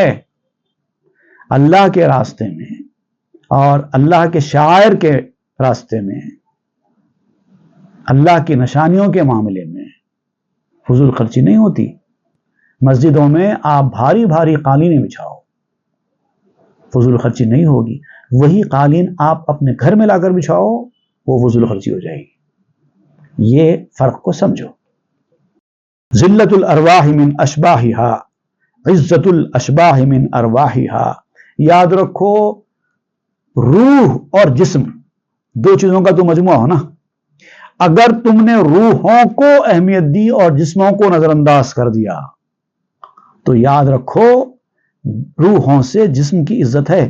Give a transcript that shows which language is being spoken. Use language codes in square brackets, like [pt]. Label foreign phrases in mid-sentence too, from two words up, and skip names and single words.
[ur] اللہ کے راستے میں اور اللہ کے شاعر کے راستے میں، اللہ کی نشانیوں کے معاملے میں فضول خرچی نہیں ہوتی. مسجدوں میں آپ بھاری بھاری قالینیں بچھاؤ، فضول خرچی نہیں ہوگی. وہی قالین آپ اپنے گھر میں لا کر بچھاؤ، وہ فضول خرچی ہو جائے گی. یہ فرق کو سمجھو. [ar] ذلت الارواح من اشباہہا، عزت الاشباہ من ارواحہا. [ur] یاد رکھو، روح اور جسم دو چیزوں کا تو مجموعہ ہو نا. اگر تم نے روحوں کو اہمیت دی اور جسموں کو نظر انداز کر دیا تو یاد رکھو روحوں سے جسم کی عزت ہے.